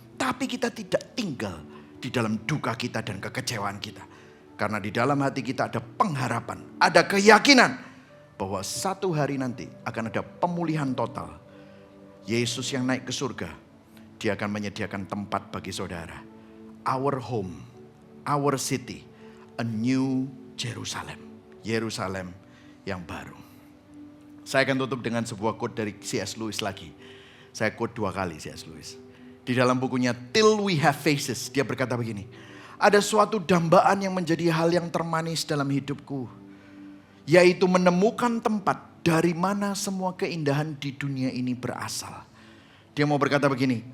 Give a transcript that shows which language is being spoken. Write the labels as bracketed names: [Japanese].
[Indonesian] Tapi kita tidak tinggal di dalam duka kita dan kekecewaan kita. Karena di dalam hati kita ada pengharapan, ada keyakinan bahwa satu hari nanti akan ada pemulihan total. Yesus yang naik ke surga, dia akan menyediakan tempat bagi saudara. [English] Our home, our city, a new Jerusalem. [Indonesian] Yerusalem yang baru. Saya akan tutup dengan sebuah quote dari C.S. Lewis lagi. Saya quote 2 kali C.S. Lewis. Di dalam bukunya Till We Have Faces, dia berkata begini. Ada suatu dambaan yang menjadi hal yang termanis dalam hidupku. Yaitu menemukan tempat dari mana semua keindahan di dunia ini berasal. Dia mau berkata begini.